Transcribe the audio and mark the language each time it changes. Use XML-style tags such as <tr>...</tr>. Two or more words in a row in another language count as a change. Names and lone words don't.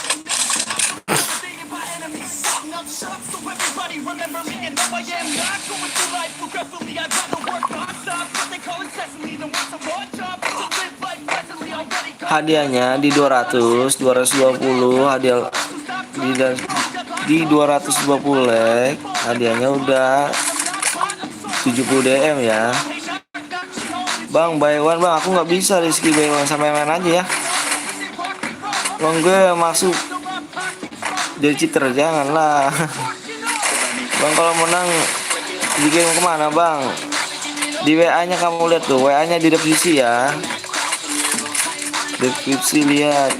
<id>Hadiahnya di 220 hadiah di 220 like hadiahnya udah 70 DM ya. Bang</id> <en>buy one</en> <id>bang, aku nggak bisa Rizky</id> <en>buy one,</en> <id>sampai main aja ya. Bang gue masuk jadi cheater janganlah. Bang kalau menang dikirim kemana bang? Di WA nya kamu lihat tuh, WA nya di deskripsi ya. Deskripsi lihat.</id>